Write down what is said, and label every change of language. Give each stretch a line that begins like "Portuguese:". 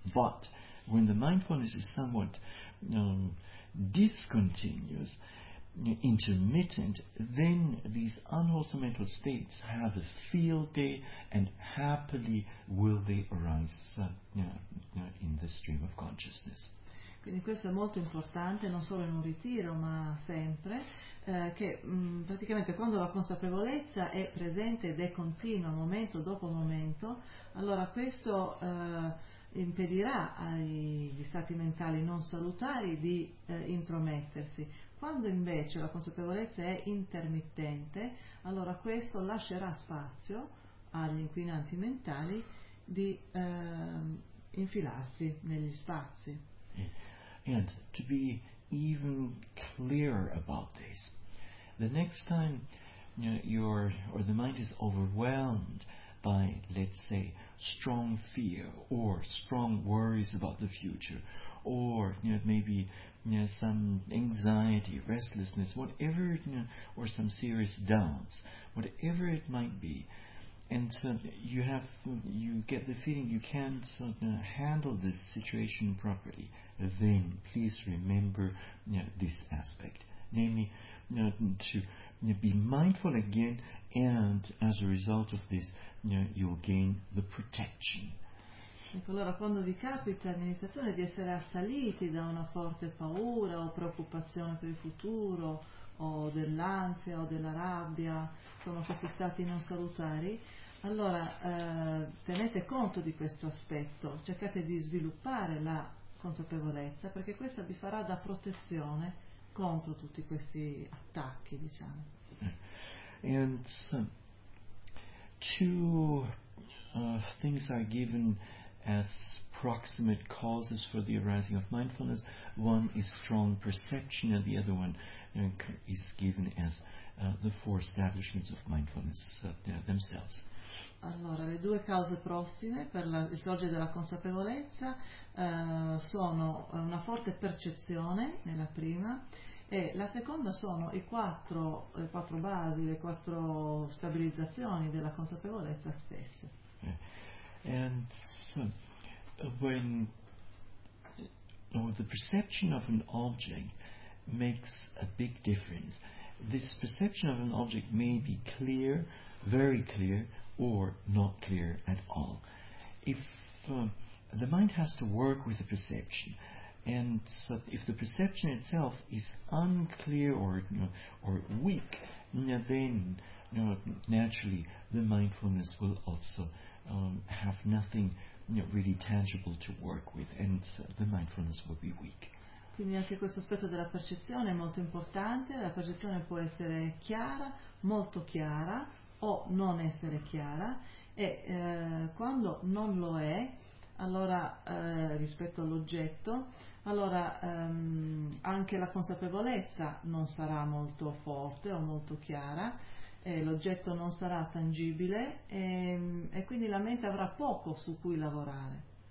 English: But when the mindfulness is somewhat discontinuous, intermittent, then these unwholesome mental states have a field day, and happily will they arise in the stream of consciousness.
Italian: Quindi questo è molto importante, non solo in un ritiro, ma sempre, che praticamente quando la consapevolezza è presente ed è continua, momento dopo momento, allora questo impedirà agli stati mentali non salutari di intromettersi. Quando invece la consapevolezza è intermittente, allora questo lascerà spazio agli inquinanti mentali di infilarsi negli spazi.
English: And to be even clearer about this, the next time the mind is overwhelmed by, let's say, strong fear or strong worries about the future, or maybe some anxiety, restlessness, whatever, or some serious doubts, whatever it might be, and you get the feeling you can't handle this situation properly, then please remember this aspect, namely to be mindful again, and as a result of this you'll gain the protection.
Italian: Ecco, allora quando vi capita l'amministrazione di essere assaliti da una forte paura o preoccupazione per il futuro o dell'ansia o della rabbia, sono questi stati non salutari, allora tenete conto di questo aspetto, cercate di sviluppare la consapevolezza, perché questa vi farà da protezione contro tutti questi attacchi, diciamo.
English: And two things are given as proximate causes for the arising of mindfulness. One is strong perception, and the other one is given as the four establishments of mindfulness themselves.
Italian: Allora, le due cause prossime per il sorgere della consapevolezza sono una forte percezione nella prima, e la seconda sono le quattro basi, le quattro stabilizzazioni della consapevolezza stessa.
English: And when the perception of an object makes a big difference, this perception of an object may be clear, very clear, or not clear at all. If the mind has to work with the perception, and so if the perception itself is unclear or weak, then naturally the mindfulness will also have nothing really tangible to work with, and the mindfulness will be weak.
Italian: Quindi anche questo aspetto della percezione è molto importante. La percezione può essere chiara, molto chiara, o non essere chiara, e quando non lo è, allora rispetto all'oggetto, allora anche la consapevolezza non sarà molto forte o molto chiara, l'oggetto non sarà tangibile, e quindi la mente avrà poco su cui lavorare.